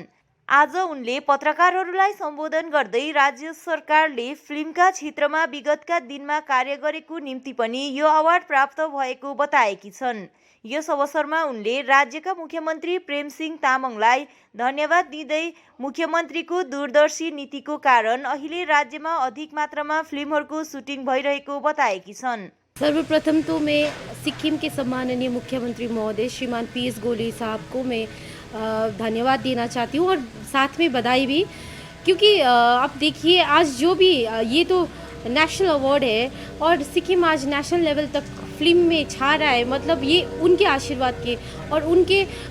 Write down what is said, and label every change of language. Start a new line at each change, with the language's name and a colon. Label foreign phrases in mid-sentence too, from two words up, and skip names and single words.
Nepali: आज उनले पत्रकारहरूलाई सम्बोधन गर्दै राज्य सरकारले फिल्मका क्षेत्रमा विगतका दिनमा कार्य गरेको निम्ति पनि यो अवार्ड प्राप्त भएको बताएकी छन्। यस अवसरमा उनले राज्यका मुख्यमन्त्री प्रेमसिंह तामाङलाई धन्यवाद दिँदै मुख्यमन्त्रीको दूरदर्शी नीतिको कारण अहिले राज्यमा अधिक मात्रामा फिल्महरूको सुटिङ भइरहेको बताएकी छन्।
Hindi: सर्वप्रथम तो मैं सिक्किम के सम्माननीय मुख्यमंत्री महोदय श्रीमान पीएस गोले साहब को मैं धन्यवाद देना चाहती हूँ और साथ में बधाई भी, क्योंकि आप देखिए आज जो भी ये तो
English: national award
Hindi: है और सिक्किम आज
English: national level
Hindi: तक फिल्म में छा रहा है, मतलब ये उनके आशीर्वाद के और उनके